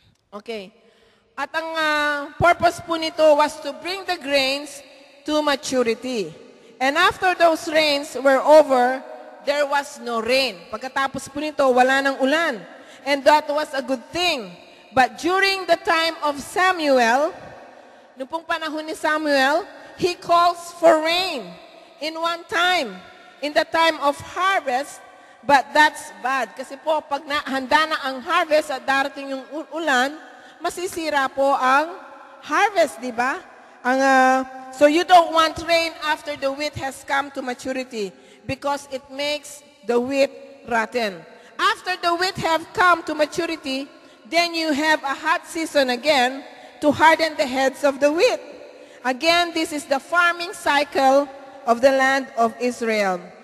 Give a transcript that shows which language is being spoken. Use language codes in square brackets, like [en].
[en] Okay. [tl] At ang purpose po nito [en] was to bring the grains to maturity. And after those rains were over, there was no rain. [tl] Pagkatapos po nito, wala ng ulan. [en] And that was a good thing. But during the time of Samuel, [tl] noong pong panahon ni Samuel, [en] he calls for rain in one time, in the time of harvest. But that's bad. [tl] Kasi po, pag handa na ang harvest at darating yung ulan, masisira po ang harvest, di ba? [en] So you don't want rain after the wheat has come to maturity because it makes the wheat rotten. After the wheat have come to maturity, then you have a hot season again to harden the heads of the wheat. Again, this is the farming cycle of the land of Israel.